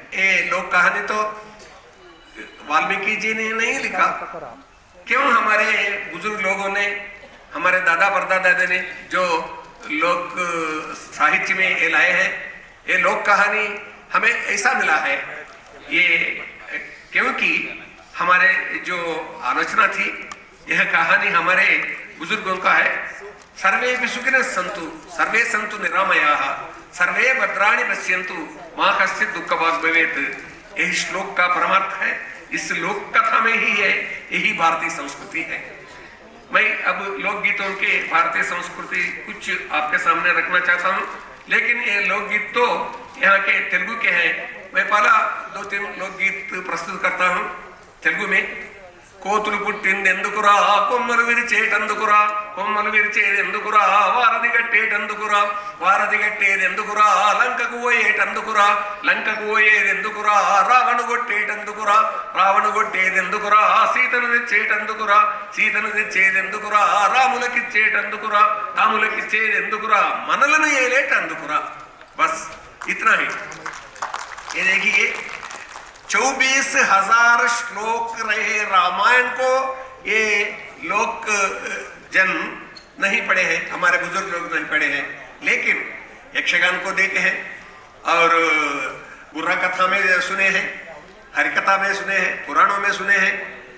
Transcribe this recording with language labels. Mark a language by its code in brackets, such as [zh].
[hi] ये लोक कहानी तो वाल्मीकि जी ने नहीं लिखा, क्यों हमारे बुजुर्ग लोगों ने, हमारे दादा परदादा ने जो लोक साहित्य में ये लाए हैं, ये लोक कहानी हमें ऐसा मिला है। ये क्योंकि हमारे जो आलोचना थी, यह कहानी हमारे बुजुर्गों का है। [sa] सर्वे सुखिनः सन्तु, सर्वे सन्तु निरामयाः, सर्वे भद्राणि पश्यन्तु, मा कश्चित् दुःखभाग् भवेत्। [hi] यही श्लोक का परमार्थ है। इस लोक कथा में ही है, यही भारतीय संस्कृति है। मैं अब लोकगीतों के भारतीय संस्कृति कुछ आपके सामने रखना चाहता हूँ, लेकिन ये लोकगीत तो यहाँ के तेलुगु के हैं। मैं पहला 2-3 लोकगीत प्रस्तुत करता हूँ तेलुगु में। [te] కోతులు పుట్టిందెందుకురా, కొమ్మలు విరిచేటందుకురా, కొమ్మలు విరిచేదెందుకురా, వారధి కట్టేటందుకురా, వారధి కట్టేదెందుకురా, లంకకు పోయేటందుకురా, లంకకు పోయేదెందుకురా, రావణు కొట్టేటందుకురా, రావణు కొట్టేదెందుకురా, సీతను తెచ్చేటందుకురా, సీతను తెచ్చేదెందుకురా, రాములకిచ్చేటందుకురా, రాములకిచ్చేదెందుకురా, మనలను ఏలేటందుకురా. [hi] बस इतना ही। ये देखिए 24,000 श्लोक रहे रामायण को, ये लोग जन नहीं पढ़े हैं, हमारे बुजुर्ग लोग नहीं पढ़े हैं, लेकिन यक्षगान को देखे हैं और बुर्रा कथा में सुने हैं, हरिकथा में सुने हैं, पुराणों में सुने हैं।